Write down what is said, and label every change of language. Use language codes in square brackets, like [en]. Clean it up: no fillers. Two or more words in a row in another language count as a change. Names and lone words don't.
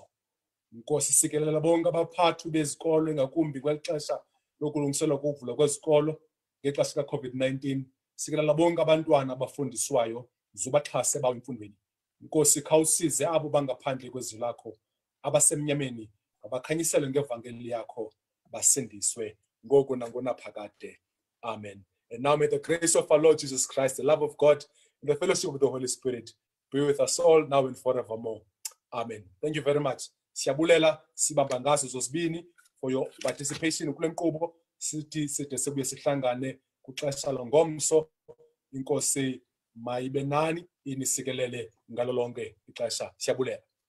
[xh] Nkosi sikelela bonke abaphathi bezikolo ngakumbi kwexesha lokulungiselwa kokuvulwa kwezikolo ngexesha ka-COVID-19. Sikelela bonke abantwana abafundiswayo zubaxhase bawo emfundweni. Nkosi khawusize abo bangaphandle kwezwi lakho, abasemnyameni abakhanyisele ngevangeli yakho, basindiswe ngoku nangonaphakade. Amen. [en] And now may the grace of our Lord Jesus Christ, the love of God, and the fellowship of the Holy Spirit be with us all now and forevermore. Amen. Thank you very much. [xh] Siyabulela sibamba ngazo zozibini [en] for your participation [xh] kule nkqubo. Sithi side sibuye sihlangane kuxesha longomso. Inkosi mayibe nani inisikelele ngalo lonke ixesha. Siyabulela.